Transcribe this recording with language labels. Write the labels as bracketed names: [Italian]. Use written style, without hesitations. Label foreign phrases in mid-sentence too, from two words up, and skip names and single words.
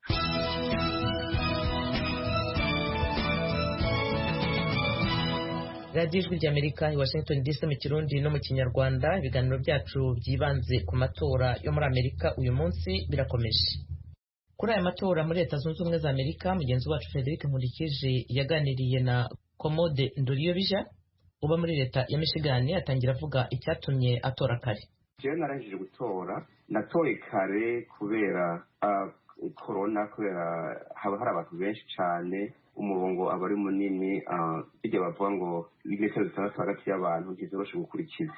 [Kinyarwanda] radiyo ijwi ry'Amerika i Washington DC mu Kirundi no mu Kinyarwanda. Ibiganiro byacu byibanze ku matora yo muri Amerika uyu munsi birakomeje. Kuri aya matora muri Leta Zunze Ubumwe za Amerika, mugenzi wacu Frederic Nkurikije yaganiriye na Komode Ndoriyobija uba muri leta ya Michigan, atangira avuga icyatumye atora kare. [Rundi] Jewe narangije gutora, natoye kare kubera corona, kubera haba hari abantu benshi cyane, umurongo aba ari munini, bijya bavuga ngo imetero 6 hagati y'abantu ntizoroshe gukurikiza.